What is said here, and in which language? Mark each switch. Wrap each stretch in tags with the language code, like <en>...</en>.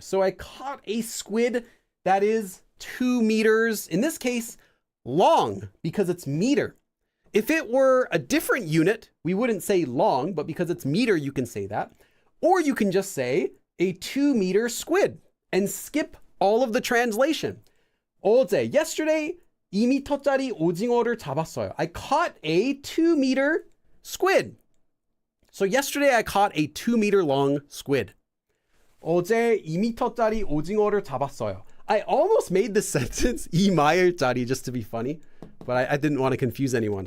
<en>So I caught a squid that is 2 meters, in this case, long, because it's meter. If it were a different unit, we wouldn't say long, but because it's meter, you can say that. Or you can just say a 2 meter squid and skip all of the translation.</en> <ko>어제, yesterday, 2m짜리 오징어를 잡았어요.</ko> <en>I caught a 2 meter squid. So yesterday I caught a 2 meter long squid.</en> <ko>어제 2m짜리 오징어를 잡았어요.</ko> <en>I almost made this sentence 2마일짜리 just to be funny, but I didn't want to confuse anyone.</en>